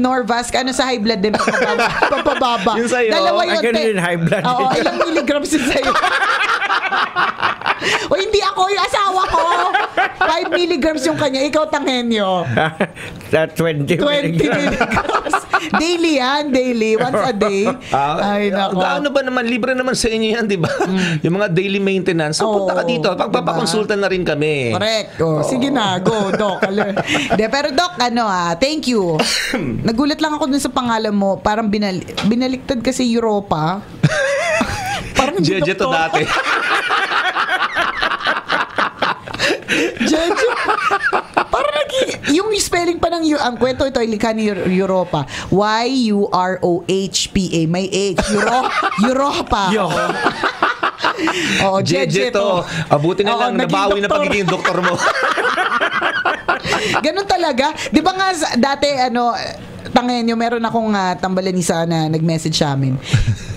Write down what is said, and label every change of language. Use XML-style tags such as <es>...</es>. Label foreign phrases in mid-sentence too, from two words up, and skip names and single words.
<tl>Norvasc, sa</tl> <en>high blood</en> <tl>din, papababa. Yung sa'yo. Dalawa yun. Ganun yung</tl> <en>high blood.</en> <tl>Oo, ilang milligrams yun sa'yo. O hindi ako, yung asawa ko. 5 milligrams yung kanya, ikaw tanghenyo.</tl> <en>20 milligrams. Daily yan, daily. Once a day.</en> <tl>Ay, nako. Ano ba naman, libre naman sa inyo yan, di ba? Yung mga</tl> <en>daily maintenance.</en> <tl>So, punta ka dito. Pagpapakonsulta na rin kami. Correct. Sige na, go, Doc. Pero Doc,</tl> <en>thank you.</en> <tl>Nagulat lang ako dun sa pangalan mo. Parang binaliktad kasi Europa. Parang Jeje to dati. Jeje. Parang yung spelling pa ng ang kwento ito ay likha ni Europa. Y-U-R-O-H-P-A. May H. Europa. Oo, Jeje to. Abuti na lang, nabawi na pagiging doktor mo. Ganun talaga. Di ba nga dati, Tangenyo, meron akong tambalanisa na nag-message sa amin.</tl>